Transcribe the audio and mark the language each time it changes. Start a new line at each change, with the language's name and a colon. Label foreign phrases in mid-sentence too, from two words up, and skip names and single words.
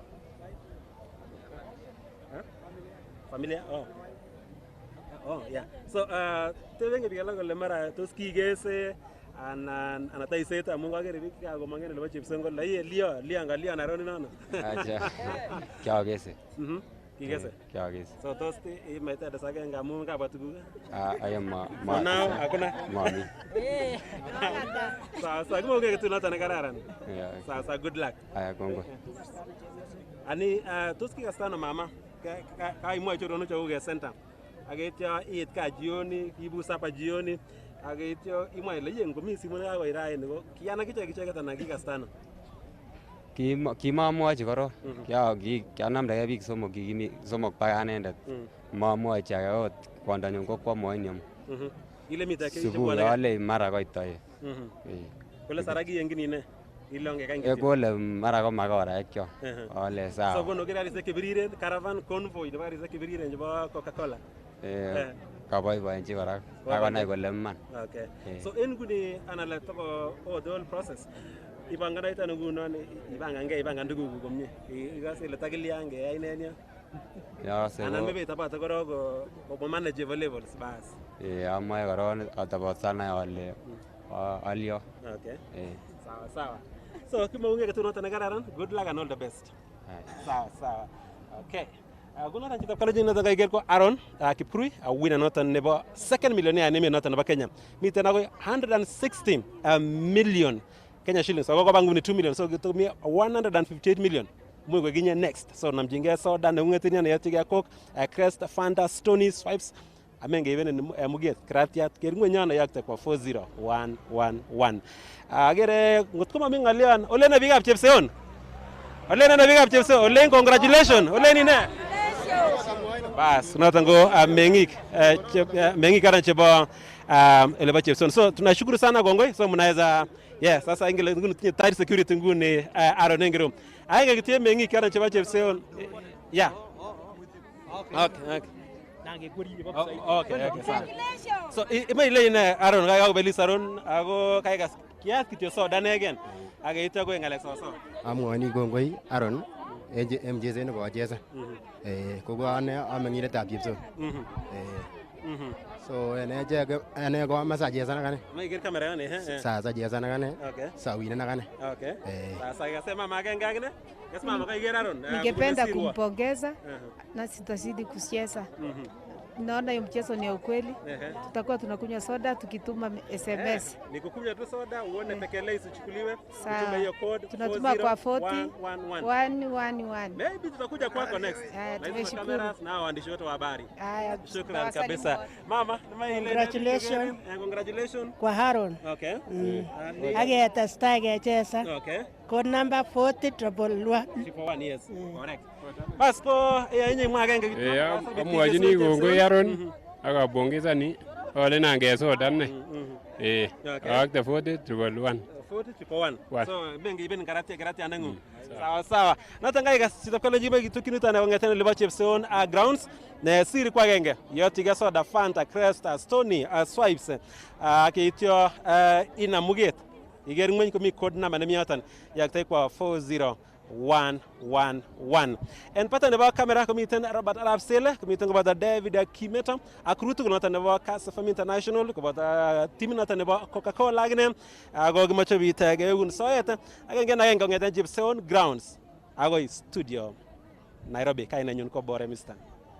Swahili: Familia?
English: Yeah.
Kalenjin: So tebenge bigala kole mara tos kigese anan anataiset amun kakere biik kakomang'en nebo chepsongo la lian Aaron nono. Acha. Kiagese. Kigese? Kiagis. So tos imaite ada sage ngamun ka batuguk? Ayam
English: For now,
Swahili: hakuna?
Kalenjin: Mami. Sasa kimo ke tunata na kararan.
English: Yeah. Sasa good luck.
Kalenjin: Aya kongo. Ani tos kikastano mama ka imwa chorono cha uge center. Agetyo it ka jioni, ibu sapa jioni. Agetyo imwa ile yengo mi simu na ko irae ni ko kiana kicheket na kikastano. Kimamwochi korok kianamdagei biik somok baka anendet mamwochi age ot kwondanyun ko kwamwoin ile mitake sukul ale mara koitoe kole saraki yengini ne ilonge kangi kole mara ko makoraek kyok ale sawa so kono kirarisiek chebiriren
English: caravan convoy
Kalenjin: nebo karisiek chebiriren chebo Coca-Cola kaboiboenchi kora akonai kole man.
English: Okay.
Kalenjin: So en nguni anale toko
English: the whole process
Kalenjin: ipanganaita ngunon ipangan tuguk komie ikase ile takiliange yai nenia anan mebe tapata korok ko
English: manageable levels
Kalenjin: bas amoe korok atobot sanai ale alyo. Okay. Sawa. So kimaunge ketunoto nekararan,
English: good luck and all the best.
Swahili: Sawa.
English: Okay.
Kalenjin: Gunotan chitab kalajin noton kaiker ko Aaron Kipkurui winner noton nebo second millionaire neme noton nebo Kenya. Miten ako 160
English: million Kenya shillings.
Kalenjin: So ko bangu ni 2 million.
English: So to me 158 million.
Kalenjin: Mwe ginye
English: next.
Kalenjin: So namjinge soda na ungetin ya yatiga Coke, Crest, Fanta, Stony, Swipes. Amenge even muget kratiat kerngwe nyana yakte kwa 40111. Agere ngotkoma mingalian olena bigap chepseon. Olena na bigap chepseon. Olen congratulations. Oleni ne. Bas, noton ko meng'ik karan chebo elebo Chepson.
Swahili: So tunashukuru sana kongoi. So mnaweza sasa
Kalenjin: ingele tunye
English: tight security
Swahili: nguni Aaron Engero.
Kalenjin: Ainge kitie meng'ik karan chebo Chepson.
English: Yeah. Okay. Okay.
Kalenjin: So ima ile ine Aaron kaya ko belis Aaron ako kaya kas kiat kityo soda negen. Age ito ko ngalek so. Amwani kongoi Aaron. MJZ nebo Chesa. Koko ane ameng'inetab Chepson. So ene ko amache achezan akane. Maiger kamera yone Sasa achezan akane.
English: Okay.
Kalenjin: Sawinen akane.
English: Okay.
Kalenjin: Sasa ikasema mama agenge agine. Yes mama kaiger Aaron.
Swahili: Ningependa kumpongeza na sitazidi kucheza. Naona hiyo mchezo ni ya ukweli. Tutakuwa tunakunywa soda tukituma SMS. Ni kukunywa tu soda uone tekele isichukuliwe. Tutume hiyo code. Tunatuma kwa 40111. Maybe tutakuja kwako next. Tumeshukuru. Na waandishi wote wa habari. Shukrani kabisa. Mama, congratulations kwa Aaron.
English: Okay.
Kalenjin: Age atastage chesa.
English: Okay. Code number 40111. Yes. Correct.
Swahili: Paspo yenye mwagenge kitu.
Kalenjin: Amwajini kongoi Aaron akapongezani ole nange soda ne. Akte 40111. 401. So bengi ben karate anangu.
Swahili: Sawa.
Kalenjin: Natangai gas chitakole jibe tukinuta na wangetana leba Chepson grounds na siri kwa genge. Yotiga soda Fanta, Crest, Stony, Swipes. Akityo ina muget. Igeri ngwen komi
English: code number
Kalenjin: na miyatan yakte kwa 40111. En pata nebo kamera komiten Robert Arab Sele, komiten kobata David Kimeta, akrutu konota nebo Kass International, kobata team nota nebo Coca-Cola agine, ago gimacho bitege egun soet, agenge ngeten Chepson grounds. Agoi studio Nairobi kaina nyun ko bore Mr.